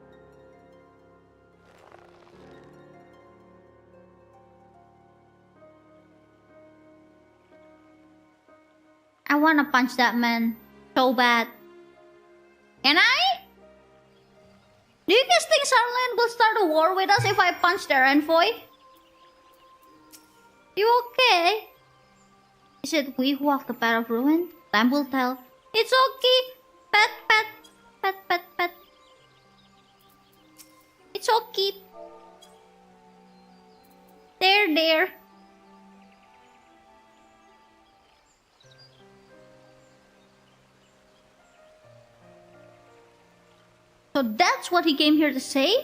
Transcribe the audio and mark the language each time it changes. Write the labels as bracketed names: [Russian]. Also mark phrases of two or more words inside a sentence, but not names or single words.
[English] I wanna punch that man so bad. Can I? Do you guys think Sharlayan will start a war with us if I punch their envoy? You okay? Is it we who walk the path of ruin? Time will tell. It's okay. Pet, pet, pet, pet, pet. It's okay. There. So that's what he came here to say?